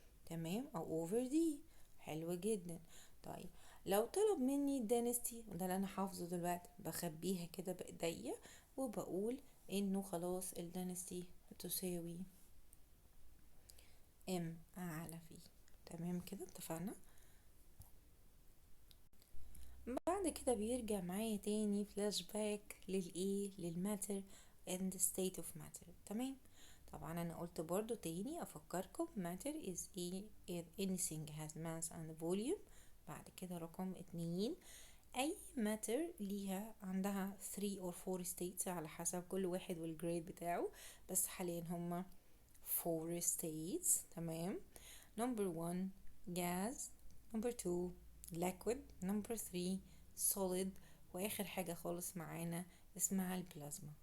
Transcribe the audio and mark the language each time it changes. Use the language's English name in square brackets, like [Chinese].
[Arabic] تمام، او over دي. حلو جدا. طيب لو طلب مني الدانستي، وده اللي انا حافظه دلوقتي، بخبيها كده بايديا وبقول انه خلاص الدانستي تساوي ام على في. تمام كده، اتفقنا. بعد كده بيرجع معايا تاني فلاش باك للايه، للماتر [English] and the state of matter. [Arabic] تمام. طبعا انا قلت برضو تاني افكركم [English] matter is anything has mass and volume. [Arabic] بعد كده رقم 2، اي matter ليها عندها 3 or 4 states على حسب كل واحد والجريد بتاعه، بس حاليا هما 4 states. تمام. [English] number 1 gas، number 2 liquid، number 3 solid، [Arabic] واخر حاجة خالص معانا اسمها البلازما.